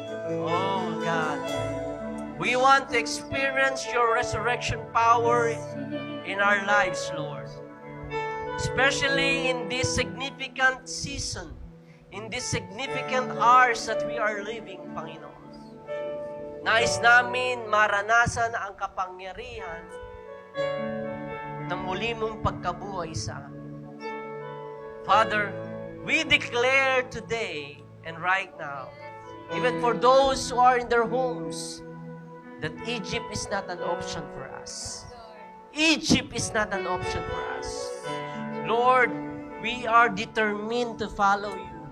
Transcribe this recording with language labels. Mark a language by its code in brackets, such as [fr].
[en] Oh, God. We want to experience your resurrection power in our lives, Lord. Especially in this significant season, in these significant hours that we are living, Panginoon. [tl] Nais namin maranasan ang kapangyarihan ng muli mong pagkabuhay sa amin. [en] Father, we declare today and right now, even for those who are in their homes, that Egypt is not an option for us. Egypt is not an option for us. Lord, we are determined to follow you.